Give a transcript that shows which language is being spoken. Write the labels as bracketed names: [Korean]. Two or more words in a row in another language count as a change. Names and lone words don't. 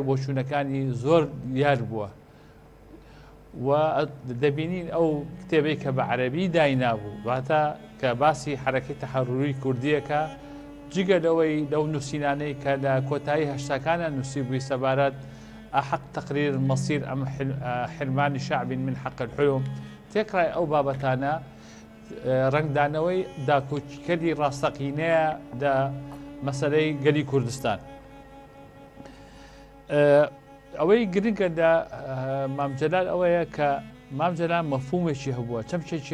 [Central Kurdish] بۆچوونەکانی زۆر دیار بووە و دەبینین ئەو کتێبەی کە بە عەرەبی داینابوو واتە کە باسی حرەکەی تەحەڕوری کوردیەکە جگە لەوەی لەو نووسینانەی کە لە کۆتایی هەشتاکانە نووسیبووی سەبارەت [Arabic] أحق تقرير مصير أم حرمان شعب من حق الحلم [Central Kurdish] تێکڕای ئەو بابەتانە ڕنگدانەوەی داکۆچیکەری ڕاستەقینەیە لە مەسەلەی گەلی کوردستان ئەوەی گرنگە لە مام جەلال ئەوەیە کە مام جەلال مەفهومێکی هەبووە چەمشێکی